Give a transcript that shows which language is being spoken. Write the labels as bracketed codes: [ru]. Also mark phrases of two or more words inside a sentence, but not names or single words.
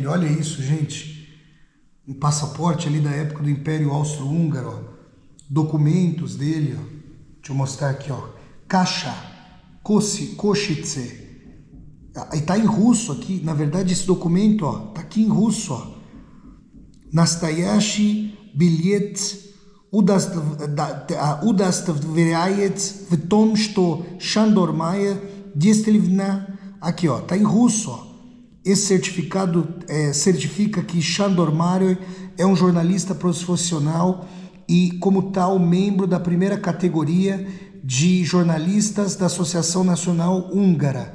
[pt] Olha isso, gente. Um passaporte ali da época do Império Austro-Húngaro. Ó. Documentos dele, ó. Deixa eu mostrar aqui, ó. Kasha, Košice. E tá em russo aqui, na verdade esse documento, ó, tá aqui em russo, ó. [ru] Nastoящий билет удостоверяет в том, что Sándor Márai действительно... [pt] Aqui, ó, tá em russo, ó. Esse certificado certifica que Sándor Márai é um jornalista profissional e, como tal, membro da primeira categoria de jornalistas da Associação Nacional Húngara.